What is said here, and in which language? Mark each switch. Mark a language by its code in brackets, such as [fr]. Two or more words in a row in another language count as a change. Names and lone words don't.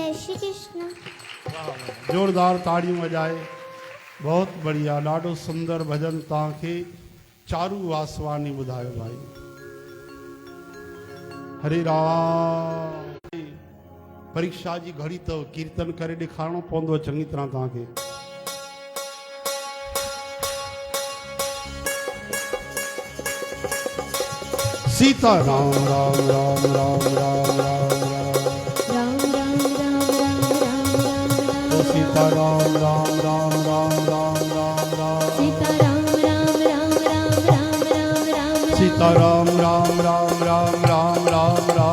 [sd] श्री कृष्ण। जोरदार ताड़ियूं वॼाए। बहुत बढ़िया, ॾाढो सुंदर भजन तव्हांखे चारू वासवानी ॿुधायो भाई। हरे राम। परीक्षा जी घड़ी तो कीर्तन करे ॾेखारणो पवंदो चङी तरह तव्हांखे। सीता राम राम राम राम राम राम राम सीता राम राम राम राम राम राम राम सीता राम राम राम राम राम राम सीता राम राम राम राम राम राम